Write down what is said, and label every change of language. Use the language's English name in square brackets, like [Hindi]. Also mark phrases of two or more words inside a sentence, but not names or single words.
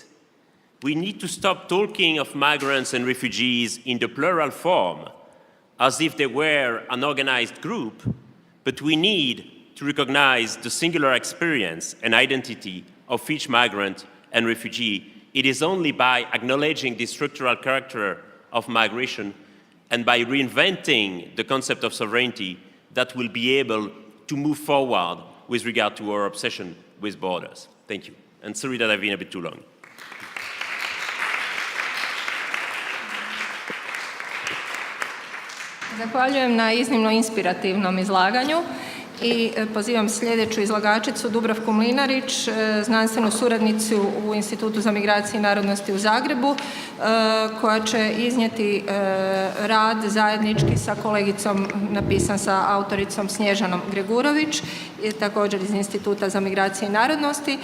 [English] We need to stop talking of migrants and refugees in the plural form as if they were an organized group, but we need to recognize the singular experience and identity of each migrant and refugee. It is only by acknowledging the structural character of migration and by reinventing the concept of sovereignty that we'll be able to move forward with regard to our obsession with borders. Thank you. And sorry that I've been a bit too long. [Croatian] Zahvaljujem na iznimno inspirativnom izlaganju i pozivam sljedeću izlagačicu Dubravku Mlinarić, znanstvenu suradnicu u Institutu za migracije i narodnosti u Zagrebu, koja će iznijeti rad zajednički sa kolegicom, napisan sa autoricom Snježanom Gregurović, također iz Instituta za migracije i narodnosti.